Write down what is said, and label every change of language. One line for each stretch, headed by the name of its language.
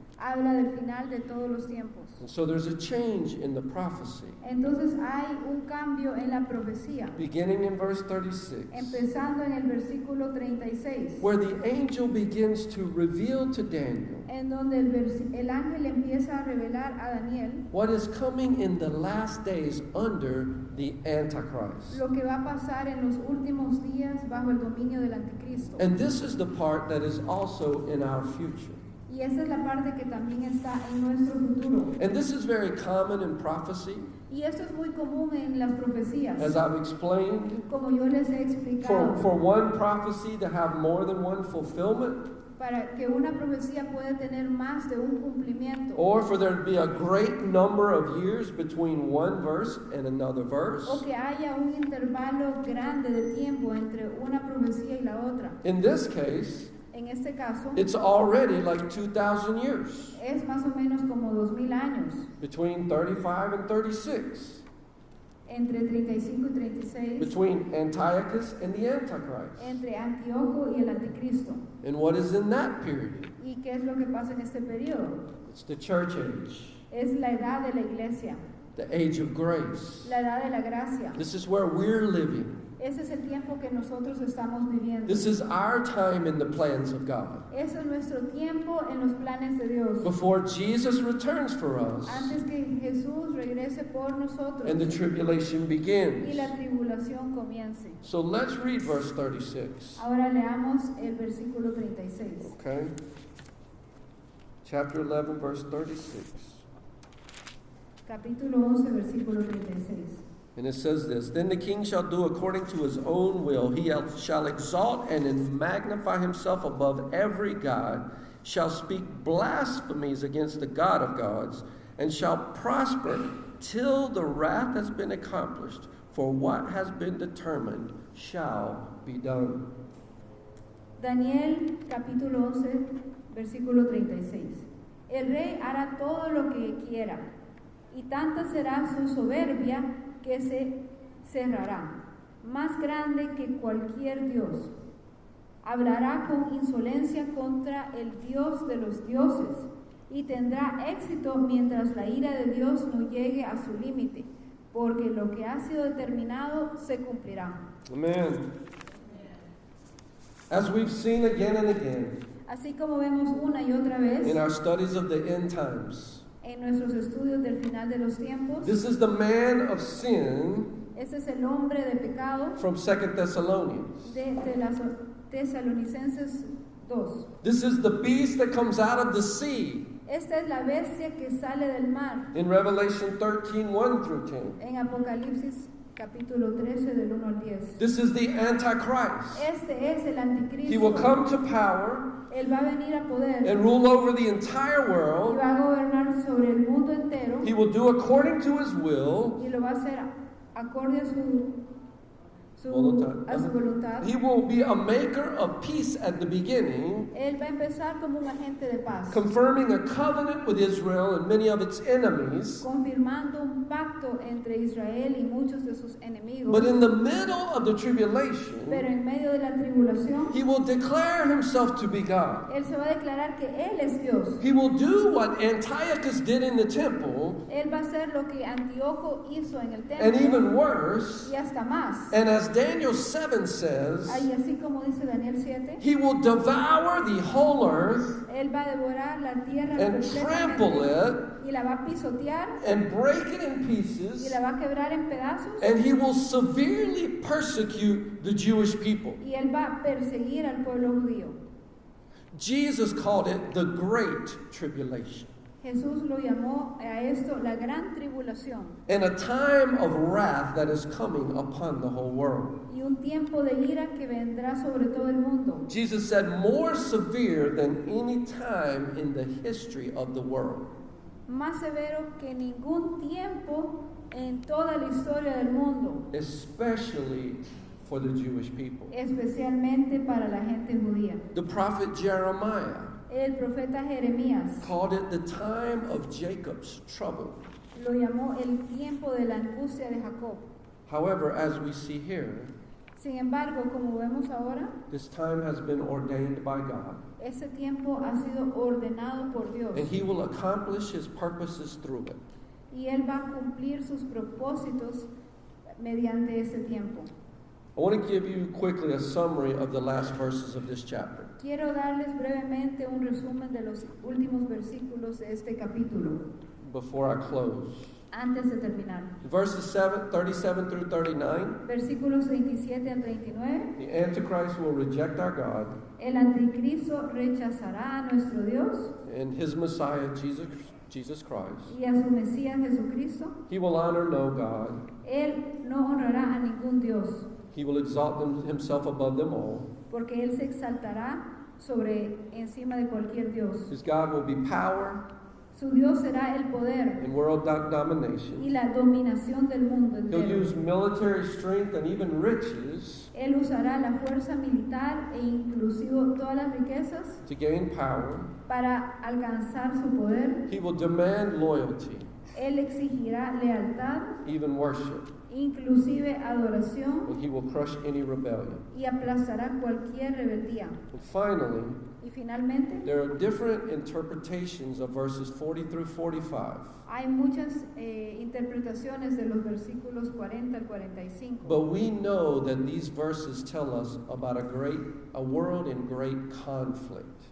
Spanish: habla del final de todos los tiempos.
English: And so, there's a change in the prophecy.
Spanish: Entonces hay un cambio en la profecía,
English: Beginning in verse 36,
Spanish: empezando en el versículo 36,
English: where the angel begins to reveal to Daniel
Spanish: en donde el ángel empieza a revelar a Daniel
English: what is coming in the last days under the Antichrist.
Spanish: lo que va a pasar en los últimos días bajo el dominio del anticristo.
English: And this is the part that is also in our future.
Spanish: Y esa es la parte que también está en nuestro futuro.
English: And this is very common in prophecy,
Spanish: Y esto es muy común en las profecías.
English: as I've explained.
Spanish: Como yo les he explicado,
English: For one prophecy to have more than one fulfillment,
Spanish: para que una profecía pueda tener más de un cumplimiento,
English: or for there to be a great number of years between one verse and another verse.
Spanish: o que haya un intervalo grande de tiempo entre una profecía y la otra.
English: In this case,
Spanish: En este caso,
English: it's already like 2,000 years,
Spanish: es más o menos como 2000 años,
English: between 35 and 36,
Spanish: entre 35 y 36,
English: between Antiochus and the Antichrist.
Spanish: entre Antíoco y el anticristo.
English: And what is in that period?
Spanish: ¿Y qué es lo que pasa en este periodo?
English: It's the church age,
Spanish: Es la edad de la iglesia,
English: the age of grace.
Spanish: la edad de la gracia.
English: This is where we're living.
Spanish: Ese es el tiempo que nosotros estamos viviendo.
English: This is our time in the plans of God.
Spanish: Ese es nuestro tiempo en los planes de Dios.
English: Before Jesus returns for us
Spanish: Antes que Jesús regrese por nosotros
English: and the tribulation
Spanish: y
English: begins.
Spanish: la tribulación comience.
English: So let's read verse 36.
Spanish: Ahora leamos el versículo 36.
English: Okay? Chapter 11, verse 36.
Spanish: Capítulo 11, versículo 36.
English: And it says this: Then the king shall do according to his own will. He shall exalt and magnify himself above every god, shall speak blasphemies against the God of gods, and shall prosper till the wrath has been accomplished. For what has been determined shall be done.
Spanish: Daniel, capítulo 11, versículo 36. El rey hará todo lo que quiera, y tanta será su soberbia que se cerrará, más grande que cualquier dios. Hablará con insolencia contra el Dios de los dioses, y tendrá éxito mientras la ira de Dios no llegue a su límite, porque lo que ha sido determinado se cumplirá. Amen.
English: As we've seen again and again
Spanish: Así como vemos una y otra vez
English: in our studies of the end times,
Spanish: en nuestros estudios del final de los tiempos,
English: this is the man of sin
Spanish: ese es el hombre de pecado
English: from 2 Thessalonians.
Spanish: de las Tesalonicenses 2.
English: This is the beast that comes out of the sea
Spanish: Esta es la bestia que sale del mar
English: in Revelation 13, 1 through 10.
Spanish: en Apocalipsis capítulo 13 del 1 al 10.
English: This is the Antichrist.
Spanish: Este es el anticristo.
English: He will come to power
Spanish: Él va a venir a poder
English: and rule over the entire
Spanish: y
English: world.
Spanish: va a gobernar sobre el mundo entero
English: He will do according to his will,
Spanish: y lo va a hacer acorde a a su voluntad.
English: He will be a maker of peace at the beginning,
Spanish: Él va a empezar como un agente de paz,
English: confirming a covenant with Israel and many of its enemies.
Spanish: confirmando un pacto entre Israel y muchos de sus enemigos.
English: But in the middle of the tribulation,
Spanish: Pero en medio de la tribulación,
English: he will declare himself to be God.
Spanish: Él se va a declarar que Él es Dios.
English: He will do what Antiochus did in the temple,
Spanish: Él va a hacer lo que Antíoco hizo en el
English: and
Spanish: templo
English: even worse.
Spanish: y hasta más.
English: And as Daniel 7 says,
Spanish: Y así como dice Daniel 7,
English: he will devour the whole earth
Spanish: Él va a devorar la tierra
English: and trample
Spanish: completamente
English: it
Spanish: y la va a pisotear
English: and break it in
Spanish: y
English: pieces,
Spanish: la va a quebrar en pedazos
English: and he will severely persecute the Jewish people.
Spanish: y Él va a perseguir al pueblo judío.
English: Jesus called it the Great Tribulation.
Spanish: Jesús lo llamó a esto la gran tribulación
English: And a time of wrath that is coming upon the whole world.
Spanish: y un tiempo de ira que vendrá sobre todo el mundo.
English: Jesus said, more severe than any time in the history of the world.
Spanish: Más severo que ningún tiempo en toda la historia del mundo,
English: Especially for the Jewish people.
Spanish: especialmente para la gente judía.
English: The prophet Jeremiah
Spanish: El profeta Jeremías
English: called it the time of Jacob's trouble.
Spanish: lo llamó el tiempo de la angustia de Jacob.
English: However, as we see here,
Spanish: Sin embargo, como vemos ahora,
English: this time has been ordained by God,
Spanish: ese tiempo ha sido ordenado por Dios
English: and he will accomplish his purposes through it.
Spanish: y Él va a cumplir sus propósitos mediante ese tiempo.
English: I want to give you quickly a summary of the last verses of this chapter.
Spanish: Quiero darles brevemente un resumen de los últimos versículos de este capítulo,
English: Before I close,
Spanish: antes de terminar.
English: verses 37 through 39,
Spanish: Versículos 27 al 39.
English: the Antichrist will reject our God,
Spanish: El anticristo rechazará a nuestro Dios
English: and his Messiah, Jesus Christ.
Spanish: y a su Mesías Jesucristo.
English: He will honor no God.
Spanish: Él no honrará a ningún Dios,
English: He will exalt himself above them all.
Spanish: porque Él se exaltará sobre encima de cualquier Dios.
English: His God will be power
Spanish: Su Dios será el poder
English: and world
Spanish: y
English: domination.
Spanish: la dominación del mundo
English: He'll
Spanish: entero.
English: use military strength and even riches
Spanish: Él usará la fuerza militar e inclusive todas las riquezas
English: to gain power.
Spanish: para alcanzar su poder.
English: He will demand loyalty,
Spanish: Él exigirá lealtad,
English: even worship,
Spanish: inclusive adoración,
English: and he will crush any rebellion.
Spanish: y aplastará cualquier rebeldía.
English: And finally,
Spanish: Y finalmente,
English: there are different interpretations of verses 40 through 45.
Spanish: hay muchas interpretaciones de los versículos 40 al 45.
English: But we know that these verses tell us about a world in great conflict